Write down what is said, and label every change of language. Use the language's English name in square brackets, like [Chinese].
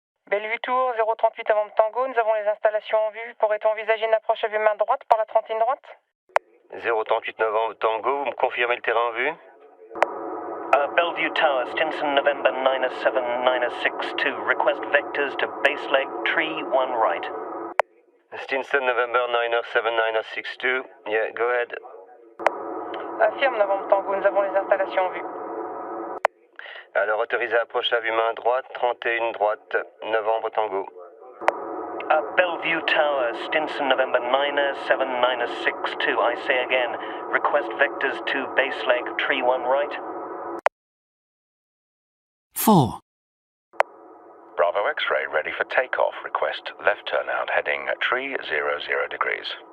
[French] Bellevue Tour, 038 avant Tango, nous avons les installations en vue. Pourrait-on envisager une approche à vue main droite par la trentine droite? 038 novembre Tango, vous me confirmez le terrain en vue? [English] Bellevue Tower, Stinson November 907-962, request vectors to base leg tree 1 right. Stinson November 907-962, yeah, go ahead. [French] Affirme Novembre Tango, nous avons les installations en vue. Alors autorisé approche à vue main droite, 31 droite, novembre Tango. [English] Bellevue Tower, Stinson November 907-962, I say again, request vectors to base leg tree 1 right. 4. Bravo X-ray ready for takeoff. Request left turnout heading 300 degrees.